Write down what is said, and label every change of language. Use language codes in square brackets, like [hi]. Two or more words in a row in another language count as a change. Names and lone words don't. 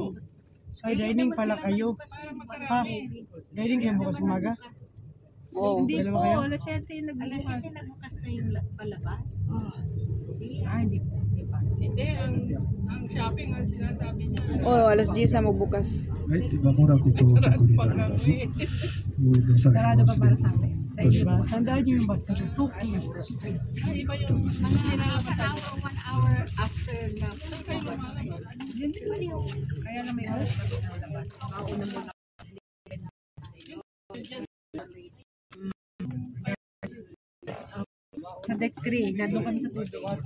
[tl] Ay, dining pala kayo. Ha? Dining kayo bukas umaga? Oo. Hindi dalawa po, kayo? alas 7 Alas nagbukas. 7 nagbukas na yung palabas. Hindi po. Hindi pa. Hindi, ang Oh, alas 10 na magbukas. [ja] はい、まもなく到着になります。ごめんなさい。 [tl] Sarado pa para sa amin. Sa inyo ba? Tandaan niyo yung basta yung 2 keys. Ay, iba yung ano nila kapatid. [en] 1 hour after na. [tl] Kaya lang may oras na labas. Mauna muna. Sa deck 3, nandun kami sa tudo.